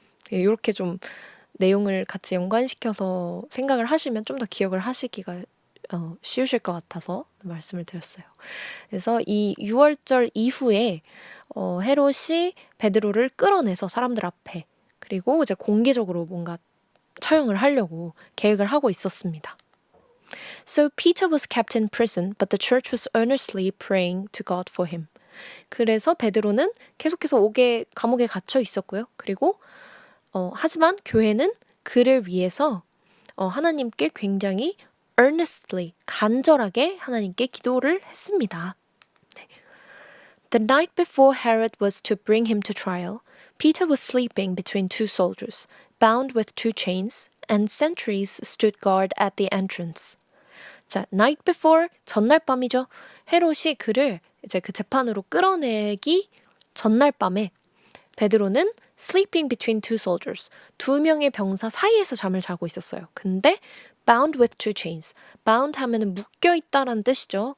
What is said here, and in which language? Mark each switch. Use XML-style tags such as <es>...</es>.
<ko>이렇게 좀 내용을 같이 연관시켜서 생각을 하시면 좀 더 기억을 하시기가 쉬우실 것 같아서 말씀을 드렸어요. 그래서 이 6월절 이후에 헤롯이 베드로를 끌어내서 사람들 앞에 그리고 이제 공개적으로 뭔가 처형을 하려고 계획을 하고 있었습니다.</ko> <en>So Peter was kept in prison, but the church was earnestly praying to God for him.</en> <ko>그래서 베드로는 계속해서 감옥에 갇혀 있었고요. 그리고 하지만 교회는 그를 위해서 하나님께 굉장히 earnestly, 간절하게 하나님께 기도를 했습니다. 네.</ko> <en>The night before Herod was to bring him to trial, Peter was sleeping between two soldiers, bound with two chains, and sentries stood guard at the entrance.</en> <ko>자,</ko> <en>night before,</en> <ko>전날 밤이죠. 헤롯이 그를 이제 그 재판으로 끌어내기 전날 밤에 베드로는</ko> <en>sleeping between two soldiers,</en> <ko>두 명의 병사 사이에서 잠을 자고 있었어요. 근데</ko> <en>bound with two chains,</en> <ko>bound 하면은 묶여 있다라는 뜻이죠.</ko>